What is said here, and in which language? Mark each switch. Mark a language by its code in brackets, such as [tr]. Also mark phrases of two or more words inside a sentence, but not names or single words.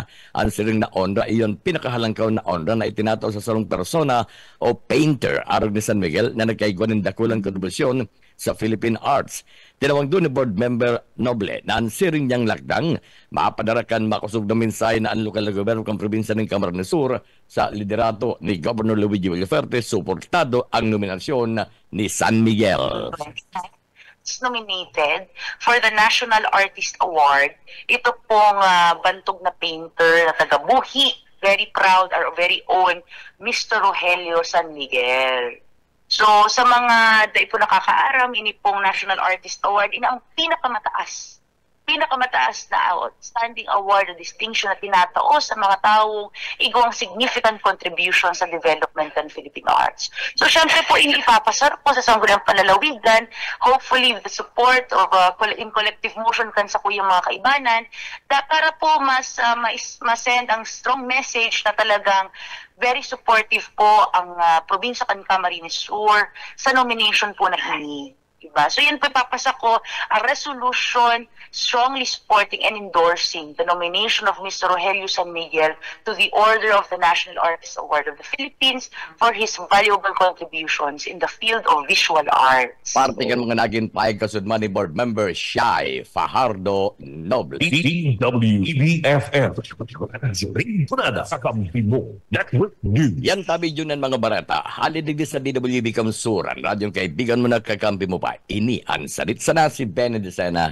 [bik] Ang siring na honra iyon pinakahalangkaw na honra na itinataw sa sarong persona o painter arog ni San Miguel na nagkaigwan ng dakulang kontribusyon sa [en] Philippine arts. [bik] Tinawag doon ni board member Noble na ang siring niyang lakdang mapadarakan makusog na mensahe na ang lokal na gobyerno ng probinsya ng Camarines Sur sa liderato ni Governor Luigi Villaferte, suportado ang nominasyon ni San Miguel. [en] Nominated for the National Artist Award. [bik] Ito pong bantog na painter na taga-Buhi. [en] Very proud, our very own Mr. Rogelio San Miguel. [bik] So, sa mga dahil po nakakaaram, ini pong National Artist Award, ina ang pinakamataas na [en] outstanding award [bik] o distinction na tinatao sa mga taong igawang [en] significant contribution [bik] sa development ng [en] Filipino arts. [bik] So, syempre po, ipapasar po sa sangguniang palalawigan, [en] hopefully with the support of in collective motion [bik] kan sa kuyang mga kaibanan, para po mas-send ang [en] strong message [bik] na talagang [en] very supportive [bik] po ang probinsya kan Camarines Sur sa nomination po na ini. [tl] Diba? So yun po ipapasa ko [en] a resolution strongly supporting and endorsing the nomination of Mr. Rogelio San Miguel to the Order of the National Artist Award of the Philippines for his valuable contributions in the field of visual arts. [bik] Parte kan mga naging paig kasudman ni Board Member Shai Fajardo Noble. DWEBFM. Rinconada sa Kampimo Network News. Yan tabi yun ang mga barata. Halidig sa DWB Kamsuran. Radyong kaibigan mo na kakampi mo pa. Ini ang salit sana si Benedicena.